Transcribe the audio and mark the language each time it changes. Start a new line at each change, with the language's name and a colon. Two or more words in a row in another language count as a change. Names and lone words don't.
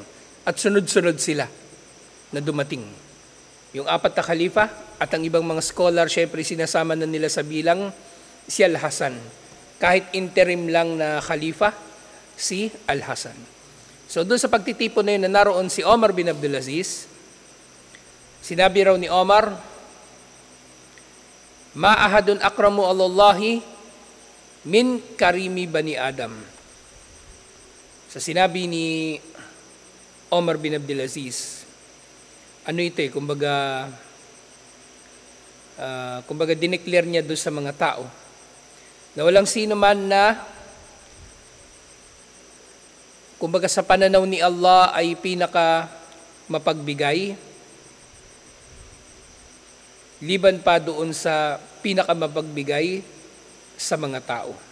Filipino: At sunod-sunod sila na dumating. Yung 4 na khalifa at ang ibang mga scholar, siyempre sinasama na nila sa bilang si Al-Hasan. Kahit interim lang na khalifa, si Al-Hasan. So doon sa pagtitipon na yun na naroon si Omar bin Abdulaziz, sinabi raw ni Omar,
Arabic: ما أحد أكرم على الله من كريمي بني آدم.
Filipino: Sa sinabi ni Omar bin Abdulaziz, kumbaga dineclare niya doon sa mga tao na walang sino man na kumbaga sa pananaw ni Allah ay pinaka mapagbigay liban pa doon sa pinakamapagbigay sa mga tao.